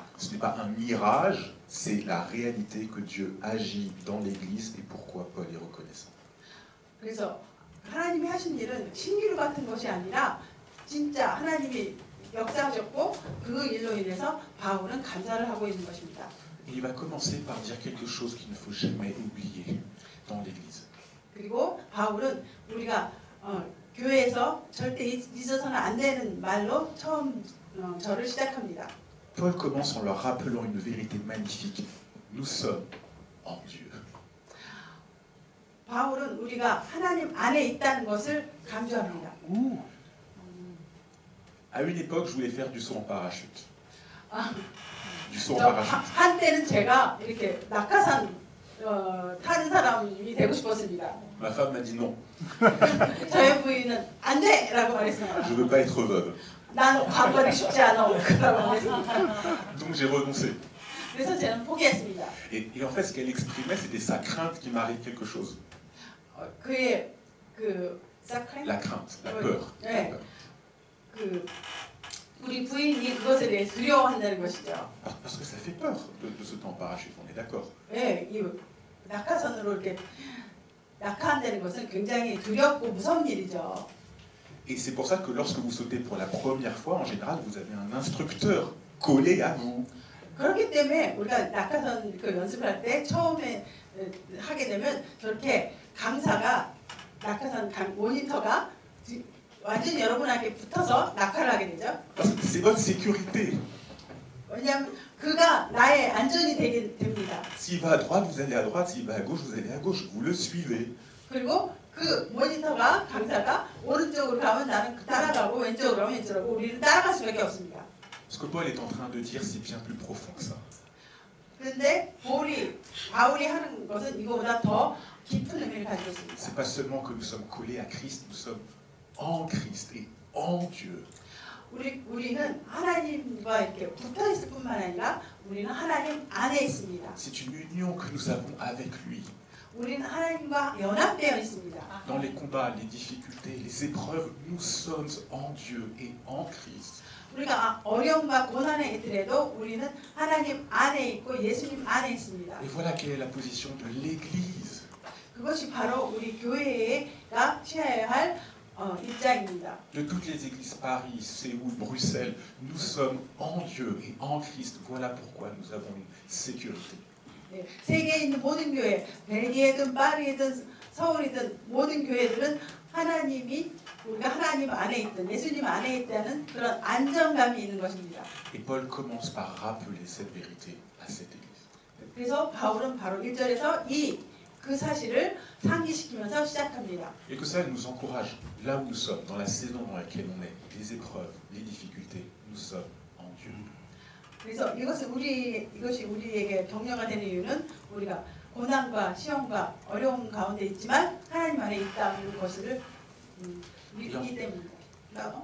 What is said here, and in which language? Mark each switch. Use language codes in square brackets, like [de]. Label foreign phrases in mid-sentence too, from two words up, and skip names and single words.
[fr] Ce n'est pas un mirage, c'est la réalité que Dieu agit dans l'Église et pourquoi Paul est reconnaissant. [ko] 그래서 하나님이 하신 일은 신기루 같은 것이 아니라 진짜 하나님이 역사하셨고 그 일로 인해서 바울은 감사를 하고 있는 것입니다. [fr] Et il va commencer par dire quelque chose qu'il ne faut jamais oublier dans l'Église. [ko] 그리고 바울은 우리가 교회에서 절대 있어서는 안 되는 말로 처음 절을 시작합니다. [fr] Paul commence en leur rappelant une vérité magnifique. Nous sommes en Dieu. [ko] 바울은 우리가 하나님 안에 있다는 것을 강조합니다. [fr] À une époque, je voulais faire du saut en parachute. Du saut en parachute. [ko] 한때는 제가 이렇게 낙하산 타는 사람이 되고 싶었습니다. [fr] Ma femme m'a dit non. [ko] 저희 부인은 안 돼라고 말했습니다. [fr] Je veux pas être veuve. [ko] 난 과거를 쉽지 않아 그러고 말했습니다. [fr] Donc j'ai renoncé. [ko] 그래서 저는 포기했습니다. [fr] Et en fait, ce qu'elle exprimait, c'était sa crainte qu'il m'arrive quelque chose. [ko] 그의 [fr] La crainte, la peur. [ko] 네. 우리 부인이 그것에 대해 두려워한다는 것이죠. [fr] Parce que ça fait peur de sauter en parachute, on est d'accord. [ko] 네, 이 낙하선으로 이렇게 낙하한다는 것은 굉장히 두렵고 무서운 일이죠. [fr] Et c'est pour ça que lorsque vous sautez pour la première fois, en général, vous avez un instructeur collé à vous. [ko] 그렇기 때문에 우리가 낙하선 연습할 때 처음에 하게 되면 저렇게 강사가 낙하산 모니터가 완전히 여러분에게 붙어서 낙하를 하게 되죠. [fr] C'est votre sécurité. [ko] 왜냐하면 그가 나의 안전이 되게 됩니다. [fr] S'il va à droite, vous allez à droite. S'il va à gauche, vous allez à gauche. Vous le suivez. [ko] 그리고 그 모니터가 강사가 오른쪽으로 가면 나는 따라가고 왼쪽으로 가면 왼쪽으로 우리는 따라갈 수밖에 없습니다. [fr] Ce que Paul est en train de dire, c'est bien plus profond que ça. [ko] 그런데 바울이 하는 것은 이거보다 더 깊은 의미를 가지고 있습니다. [fr] C'est pas seulement que nous sommes collés à Christ, nous sommes en Christ et en Dieu. [ko] 우리는 하나님과 이렇게 붙어 있을 뿐만 아니라 우리는 하나님 안에 있습니다. [fr] C'est une union que nous avons avec lui. [ko] 우리는 하나님과 연합되어 있습니다. [fr] Dans les combats, les difficultés, les épreuves, nous sommes en Dieu et en Christ. [ko] 우리가 어려움과 고난에 있더라도 우리는 하나님 안에 있고 예수님 안에 있습니다. [fr] Et voilà quelle est la position de l'Église. [ko] 그것이 바로 우리 교회가 취해야 할 입장입니다. [fr] De toutes les églises, Paris, Séoul, Bruxelles, nous sommes en Dieu et en Christ. Voilà pourquoi nous avons une sécurité. [ko] 네, 세계에 있는 모든 교회, 벨기에든 파리든 서울이든 모든 교회들은 우리가 하나님 안에 있든 예수님 안에 있다는 그런 안정감이 있는 것입니다. [fr] Et Paul commence par rappeler cette vérité à cette église. [ko] 그래서 바울은 바로 1절에서 그 사실을 상기시키면서 시작합니다. [fr] Et que ça nous encourage là où nous sommes, dans la saison dans laquelle on est, les épreuves, les difficultés, nous sommes en Dieu. [ko] 그래서 이것이 우리에게 격려가 되는 이유는 우리가 고난과 시험과 어려움 가운데 있지만 하나님 안에 있다는 것을 믿기 때문입니다.